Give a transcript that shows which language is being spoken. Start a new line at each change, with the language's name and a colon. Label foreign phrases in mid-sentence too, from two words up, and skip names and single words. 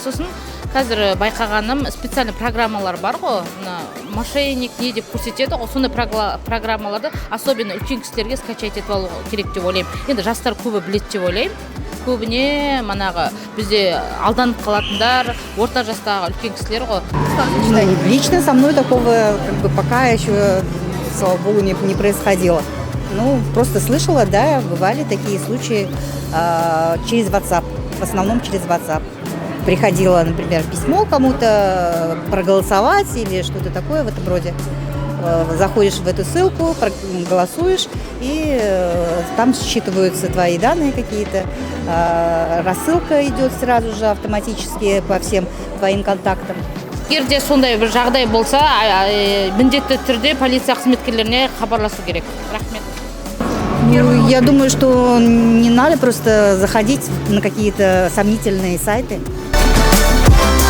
Kazakh: Сосын қазір байқағаным специальный программалар бар ғой, мошенник не деп көрсетеді ғой, сондай программаларды особенно үлкен кісілерге скачать етіп алу керек деп ойлаймын. Енді жастар көбі біледі деп ойлаймын. Көбіне манағы бізде алданып қалатындар, орта жастағы үлкен кісілер ғой.
Russian: Лично со мной такого пока еще, слава богу, не происходило. Ну, просто слышала, да, бывали такие случаи через WhatsApp, в основном через WhatsApp. Приходило, например, письмо кому-то проголосовать или что-то такое в этом роде. Заходишь в эту ссылку, голосуешь, и там считываются твои данные какие-то. Рассылка идет сразу же автоматически по всем твоим контактам.
Kazakh: Егерде сондай бір жағдай болса, міндетті түрде полиция қызметкерлеріне хабарласу керек. Рахмет.
Russian: Я думаю, что не надо просто заходить на какие-то сомнительные сайты.